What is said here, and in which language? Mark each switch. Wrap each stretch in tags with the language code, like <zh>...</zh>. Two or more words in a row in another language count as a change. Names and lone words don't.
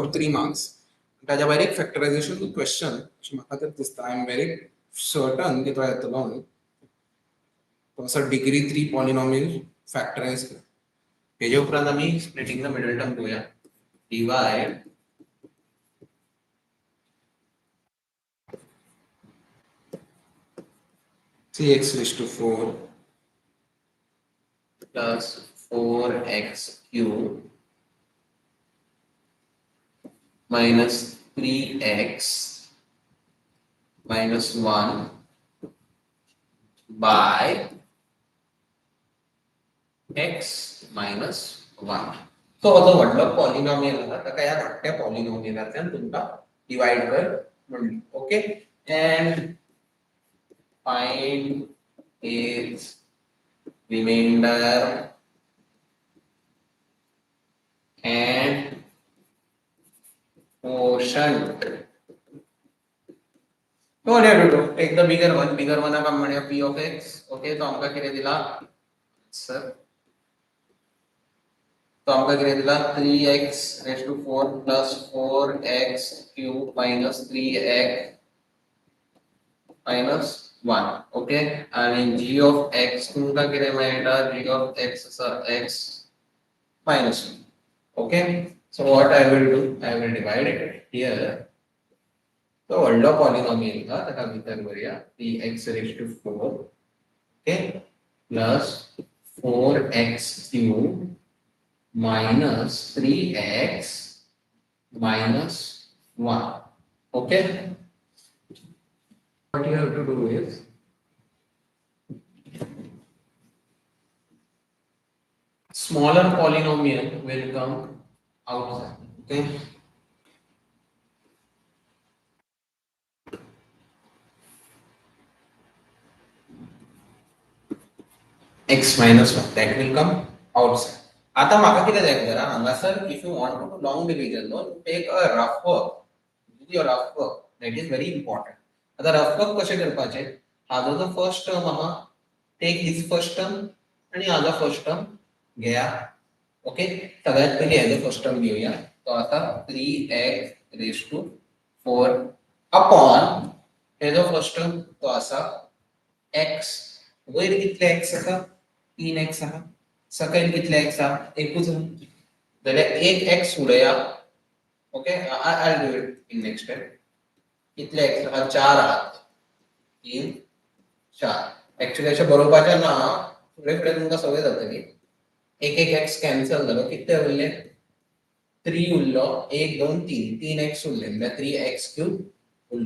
<kok>3 मार्क्स ताज्या भायर एक</kok> <en>factorization question</en> <kok>अशें म्हाका तर दिसता</kok> <en>I am very certain</en> <kok>की तो येतलो म्हणून तो असं</kok> <en>degree 3 polynomial</en> <kok>फॅक्टराइज कर. त्याच्या उपरांत आम्ही</kok> <en>splitting the middle term</en> <kok>करूया.</kok> <en>डिवाइड 3x raised to 4 plus 4x cube minus 3x minus 1 by x minus 1.</en> <kok>तो असं म्हटलं पॉलिनॉमियल आला तर या धाकट्या पॉलिनॉमियलांतल्यान तुमका डिवाइड कर म्हणली. ओके,</kok> <en>एंड find its remainder and quotient. What do you have to do? Take the bigger one. Bigger one</en> <kok>का म्हणे p of x. Okay, तो हमका किती दिला सर? तो हमका किती दिला</kok> <en>3x raised to 4 plus 4x cube minus 3x minus 1. Okay, and g of x</en> <kok>तुमका किती मिळता?</kok> <en>g of x x minus 1. Okay, so what I will do? I will divide it here. So</en> <kok>व्हडलो पॉलिनॉमियल का ताका भितर करूया</kok> <en>3x raised to 4, okay, plus 4x cube minus 3x minus 1. Okay, what you have to do is smaller polynomial will come outside. Okay, x minus 1 that will come outside.</en> <kok>आता माका किती जाय जरा हांगा सर,</kok> <en>if you want to do long division, no, take a rough work. Do your rough work, that is very important.</en> <kok>आता</kok> <en>rough work</en> <kok>कशे करपाचे? हाजो जो</kok> <en>first term</en> <kok>आहा,</kok> <en>take his first term</en> <kok>आणि हाजो</kok> <en>first term</en> <kok>घेया. ओके, सगळ्यात पहिले हाजो</kok> <en>first term</en> <kok>घेऊया. तो आता</kok> <en>3x raised to 4 upon</en> <kok>हाजो</kok> <en>first term</en> <kok>तो असा x. वयर कितले x आसा? 3x आहा. सकयल कितले x आहा? एकूच आहा. जाल्यार एक x उडया.</kok> <en>Okay, I will do it in next step.</en> <kok>कितले x आहा? 4 आहा. 3 4. एक्चुअली अशें बरोवपाचें ना, फुडें फुडें तुमकां सवय जातली. एक एक x कॅन्सल जालो. कितले उरले? 3 उरलो. 1 2 3 3x उरले. जाल्यार 3x क्यूब उरलो.</kok>